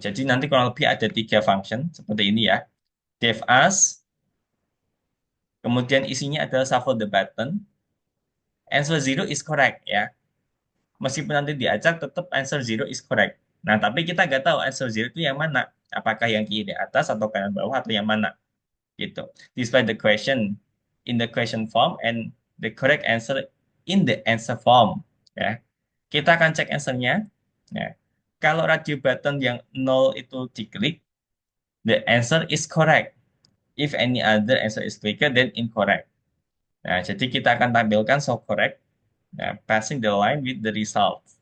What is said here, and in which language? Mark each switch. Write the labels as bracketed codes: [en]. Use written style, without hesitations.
[id] Jadi nanti kurang lebih ada 3 function seperti ini ya. Def as, kemudian isinya adalah [en] shuffle the button. Answer 0 is correct ya. [id] Meskipun nanti diacak, tetap [en] answer 0 is correct. [id] Nah, tapi kita nggak tahu answer 0 itu yang mana. Apakah yang kiri atas atau kanan bawah atau yang mana. Gitu. [en] Display the question in the question form and the correct answer in the answer form. [id] Ya. Kita akan cek answernya. Ya. Kalau radio button yang 0 itu diklik, [en] the answer is correct. If any other answer is clicked, then incorrect. [id] Nah, jadi kita akan tampilkan [en] so correct, nah, passing the line with the result.